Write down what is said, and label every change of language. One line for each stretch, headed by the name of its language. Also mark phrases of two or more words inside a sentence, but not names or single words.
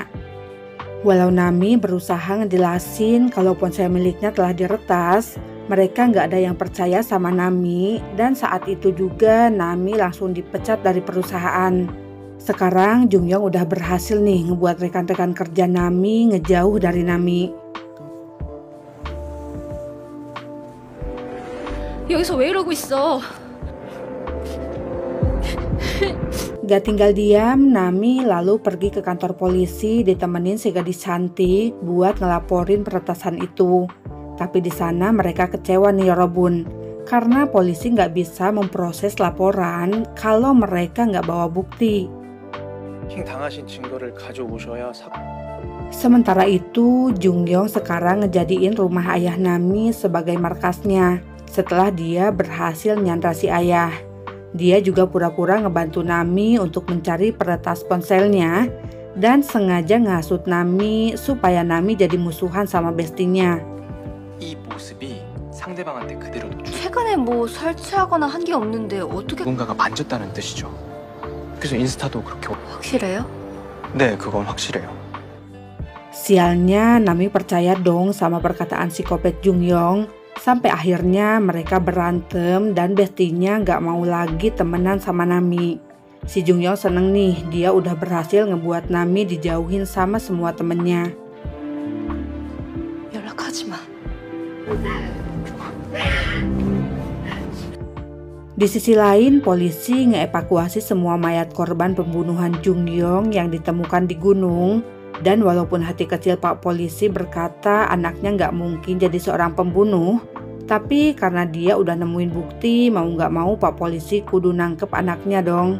Indonesian: Walau Nami berusaha ngejelasin kalau ponsel miliknya telah diretas, mereka nggak ada yang percaya sama Nami, dan saat itu juga Nami langsung dipecat dari perusahaan. Sekarang Jungyong udah berhasil nih ngebuat rekan-rekan kerja Nami ngejauh dari Nami.
Korean: 여기서 왜 이러고 있어?
Indonesian: Gak tinggal diam, Nami lalu pergi ke kantor polisi ditemenin si gadis cantik buat ngelaporin peretasan itu. Tapi di sana mereka kecewa nih Yorobun, karena polisi gak bisa memproses laporan kalau mereka gak bawa bukti.
Korean: 당하신 증거를 가져오셔야
Indonesian: Sementara itu, Jungyong sekarang ngejadiin rumah ayah Nami sebagai markasnya. Setelah dia berhasil nyandra si ayah, dia juga pura-pura ngebantu Nami untuk mencari peretas ponselnya dan sengaja ngasut Nami supaya Nami jadi musuhan sama bestinya.
Korean: 이 모습이 상대방한테 그대로 노출. 최근에 최근에 뭐 설치하거나 한 게 없는데 어떻게 누군가가 만졌다는 뜻이죠. 그래서 인스타도 그렇게. 확실해요? 네, 그건 확실해요.
Indonesian: Sialnya, Nami percaya dong sama perkataan psikopat Jungyong. Sampai akhirnya mereka berantem dan bestinya gak mau lagi temenan sama Nami. Si Jungyong seneng nih, dia udah berhasil ngebuat Nami dijauhin sama semua temennya.
Korean: 연락하지 마.
Indonesian: Di sisi lain, polisi ngeevakuasi semua mayat korban pembunuhan Jungyong yang ditemukan di gunung. Dan walaupun hati kecil Pak Polisi berkata anaknya nggak mungkin jadi seorang pembunuh, tapi karena dia udah nemuin bukti, mau nggak mau Pak Polisi kudu nangkep anaknya dong.